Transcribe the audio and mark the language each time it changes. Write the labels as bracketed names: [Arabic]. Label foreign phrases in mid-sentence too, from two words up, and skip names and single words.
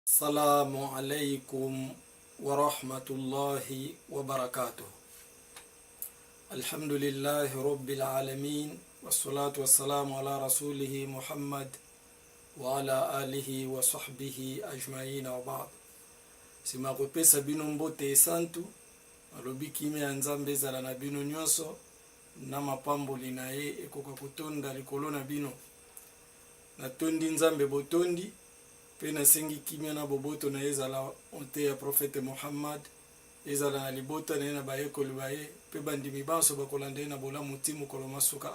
[Arabic] السلام عليكم ورحمة الله وبركاته. الحمد لله رب العالمين والصلاة والسلام على رسوله محمد وعلى آله وصحبه أجمعين وبعد. [Lingala] Sima kupesa bino mbote santu alobi kimi ya nzambe ezala na bino nyonso na mapamboli na ye ekoka kotonda likolo na bino. Natondi nzambe botondi pe nasengi kimia na boboto na ezala onte ya prophète Muhammad, ezala na libota na ye na bayekoli baye pe bandimi banso bakolanda ye na bolamu ti mokolo masuka.